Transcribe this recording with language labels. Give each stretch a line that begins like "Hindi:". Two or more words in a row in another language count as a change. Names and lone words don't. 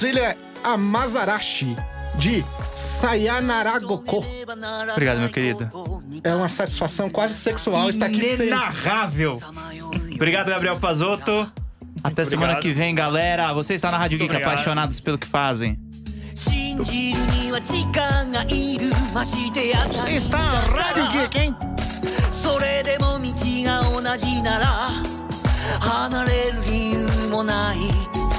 Portuguese: trilha é Amazarashi, de Sayanaragoko. Obrigado, meu querido. É uma satisfação quase sexual estar aqui sempre. Inenarrável. Obrigado, Gabriel Pazotto. Até semana Obrigado. que vem, galera. Você está na Rádio Geek, Obrigado. apaixonados pelo que fazem.
Japanese: 信じるには時間がいるましてや
Portuguese: Você está na Rádio Geek, hein?
Japanese: それでも道が同じなら離れる理由もない